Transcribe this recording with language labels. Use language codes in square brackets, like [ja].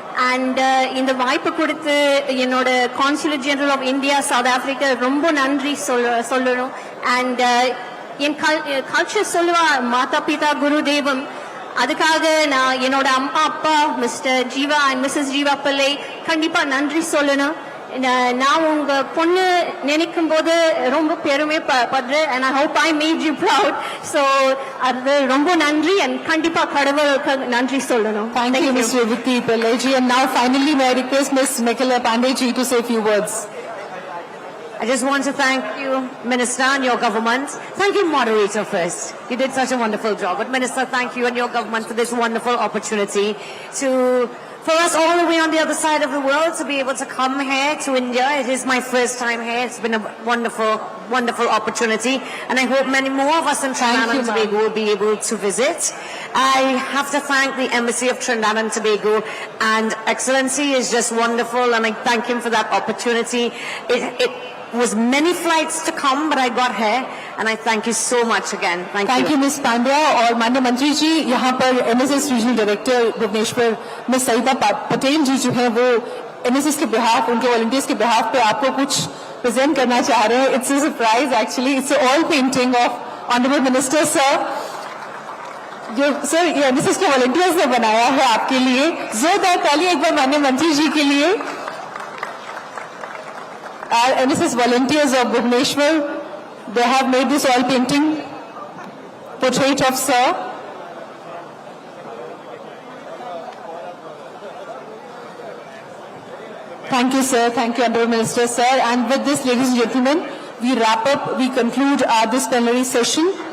[ta] And இந்த வாய்ப்பு கொடுத்து the Consulate General of India, South Africa ரொம்ப நன்றி சொல்லணும். And என் culture சொல்லுவா மாதா பிதா குரு தெய்வம். அதுக்காக நான் என்னோட அம்மா அப்பா mister Jeeva and Mrs Jeeva பிள்ளை கண்டிப்பா நன்றி சொல்லணும். நான் உங்க பொண்ணு நினைக்கும் போது ரொம்ப பெருமைப்படுறேன், [en] and I hope I made you proud. [ta] So அது ரொம்ப நன்றி and கண்டிப்பா கடவுளுக்கு நன்றி சொல்லணும். [en] Thank you, Ms. Revati Pillai-ji. And now finally may I request Ms. Mikala Pandey-ji to say a few words. I just want to thank you, Minister, and your government. Thank you, Moderator, first. You did such a wonderful job. But Minister, thank you and your government for this wonderful opportunity for us all the way on the other side of the world to be able to come here to India. It is my first time here. It's been a wonderful, wonderful opportunity. And I hope many more of us in Trinidad and Tobago will be able to visit. I have to thank the Embassy of Trinidad and Tobago. And Excellency is just wonderful. And I thank him for that opportunity. It was many flights to come, but I got here, and I thank you so much again. Thank you, Ms. Pandya. [hi] और माननीय मंत्री जी, यहाँ पर NSS regional director Bhubaneswar miss Saeeda Patel जी जो है वो NSS के behalf, उनके वॉलंटियर्स के बिहाफ पे आपको कुछ प्रेजेंट करना चाह रहे हैं. [en] It's a surprise actually. It's an oil painting of Honorable Minister, sir. [hi] जो सर ये एनएसएस के वॉलंटियर्स ने बनाया है आपके लिए, जोरदार ताली एक बार माननीय मंत्री जी के लिए. [en] Our NSS volunteers of Bhubaneswar, they have made this oil painting portrait of Sir. Thank you, sir. Thank you, Honorable Minister, sir. And with this, ladies and gentlemen, we wrap up, we conclude this plenary session.